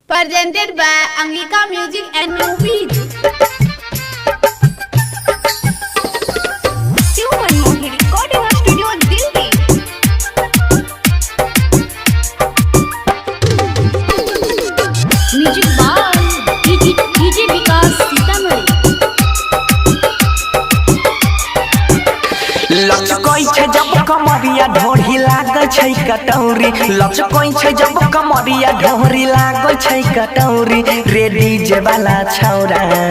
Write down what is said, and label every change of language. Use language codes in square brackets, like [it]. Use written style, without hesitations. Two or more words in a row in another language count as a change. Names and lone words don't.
[en] Presented by Angika Music and Movies. Recording studio Delhi. Music by DJ Vikas Sitamarhi. [anp] लचकोई छे जब कमरिया ढोरी लागै छै कटौरी लचकोई छे जब कमरिया ढोरी लागै छै कटौरी रे डीजे वाला छौरा